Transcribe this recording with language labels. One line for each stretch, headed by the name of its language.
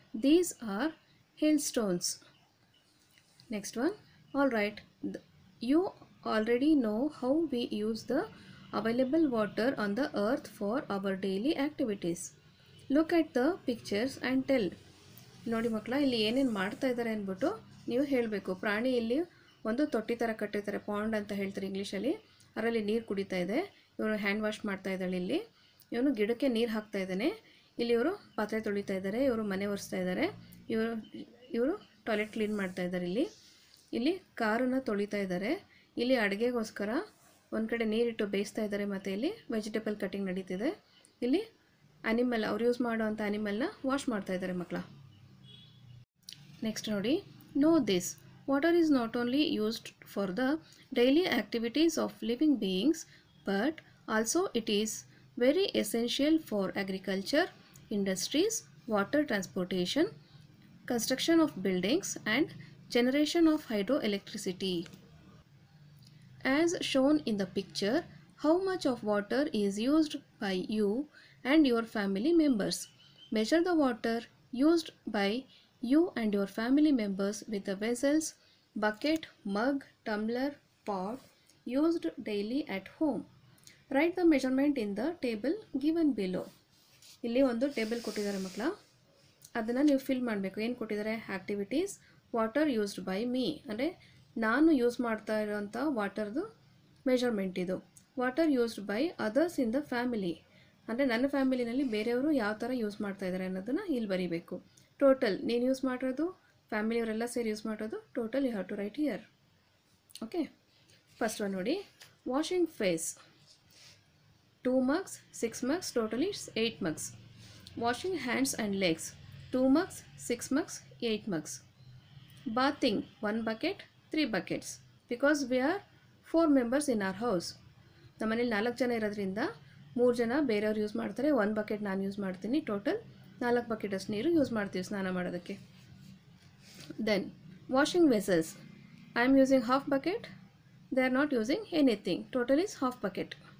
English: These are hailstones. Next one. Alright, you already know how we use the available water on the earth for our daily activities. Look at the pictures and tell.
Kannada: ನೋಡಿ ಮಕ್ಕಳ, ಇಲ್ಲಿ ಏನೇನು ಮಾಡ್ತಾ ಇದ್ದಾರೆ ಅಂದ್ಬಿಟ್ಟು ನೀವು ಹೇಳಬೇಕು. ಪ್ರಾಣಿ ಇಲ್ಲಿ ಒಂದು ತೊಟ್ಟಿ ಥರ ಕಟ್ಟಿರ್ತಾರೆ, ಪಾಂಡ್ ಅಂತ ಹೇಳ್ತಾರೆ ಇಂಗ್ಲೀಷಲ್ಲಿ. ಅದರಲ್ಲಿ ನೀರು ಕುಡಿತಾ ಇದೆ. ಇವರು ಹ್ಯಾಂಡ್ ವಾಶ್ ಮಾಡ್ತಾ ಇದ್ದಾಳೆ. ಇಲ್ಲಿ ಇವನು ಗಿಡಕ್ಕೆ ನೀರು ಹಾಕ್ತಾ ಇದ್ದಾನೆ. ಇಲ್ಲಿ ಇವರು ಪಾತ್ರೆ ತೊಳಿತಾ ಇದ್ದಾರೆ, ಇವರು ಮನೆ ಒರೆಸ್ತಾ ಇದ್ದಾರೆ, ಇವರು ಟಾಯ್ಲೆಟ್ ಕ್ಲೀನ್ ಮಾಡ್ತಾ ಇದ್ದಾರೆ. ಇಲ್ಲಿ ಕಾರನ್ನು ತೊಳಿತಾ ಇದ್ದಾರೆ. ಇಲ್ಲಿ ಅಡುಗೆಗೋಸ್ಕರ ಒಂದು ಕಡೆ ನೀರಿಟ್ಟು ಬೇಯಿಸ್ತಾ ಇದ್ದಾರೆ, ಮತ್ತು ಇಲ್ಲಿ ವೆಜಿಟೇಬಲ್ ಕಟಿಂಗ್ ನಡೀತಿದೆ. ಇಲ್ಲಿ ಅನಿಮಲ್, ಅವ್ರು ಯೂಸ್ ಮಾಡೋವಂಥ ಅನಿಮಲ್ನ ವಾಶ್ ಮಾಡ್ತಾ ಇದ್ದಾರೆ ಮಕ್ಕಳ.
English: Next ನೋಡಿ, know this: water is not only used for the daily activities of living beings, but also it is very essential for agriculture, industries, water transportation, construction of buildings and generation of hydroelectricity. As shown in the picture, how much of water is used by you and your family members. Measure the water used by you and your family members with the vessels, bucket, mug, tumbler, pot used daily at home. Write the measurement in the table given below.
Kannada: ಇಲ್ಲಿ ಒಂದು table ಕೊಟ್ಟಿದ್ದಾರೆ ಮಕ್ಕಳ, ಅದನ್ನು ನೀವು fill ಮಾಡಬೇಕು. ಏನು ಕೊಟ್ಟಿದ್ದಾರೆ?
English: activities, water used by me,
Kannada: ಅಂದರೆ ನಾನು ಯೂಸ್ ಮಾಡ್ತಾ ಇರೋಂಥ ವಾಟರ್ದು ಮೆಜರ್ಮೆಂಟ್ ಇದು.
English: water used by others in the family,
Kannada: ಅಂದರೆ ನನ್ನ ಫ್ಯಾಮಿಲಿನಲ್ಲಿ ಬೇರೆಯವರು ಯಾವ ಥರ ಯೂಸ್ ಮಾಡ್ತಾ ಇದ್ದಾರೆ ಅನ್ನೋದನ್ನು ಇಲ್ಲಿ ಬರೀಬೇಕು. ಟೋಟಲ್ ನೀನು ಯೂಸ್ ಮಾಡಿರೋದು, ಫ್ಯಾಮಿಲಿಯವರೆಲ್ಲ ಸೇರಿ ಯೂಸ್ ಮಾಡಿರೋದು,
English: Total you have to write here. Okay, first one ನೋಡಿ, washing face 2 mugs, 6 mugs, totally 8 mugs. Washing hands and legs 2 mugs, 6 mugs, 8 mugs. Bathing 1 bucket, 3 buckets, because we are 4 members in our house.
Kannada: ನಮ್ಮನೇಲಿ 4 ಜನ ಇರೋದ್ರಿಂದ 3 ಜನ ಬೇರೆಯವ್ರು use ಮಾಡ್ತಾರೆ, 1 bucket ನಾನು use ಮಾಡ್ತೀನಿ. Total 4 bucket ಅಷ್ಟು ನೀರು ಯೂಸ್ ಮಾಡ್ತೀವಿ ಸ್ನಾನ ಮಾಡೋದಕ್ಕೆ.
English: Then washing vessels, I am using half bucket, they are not using anything, total is half bucket.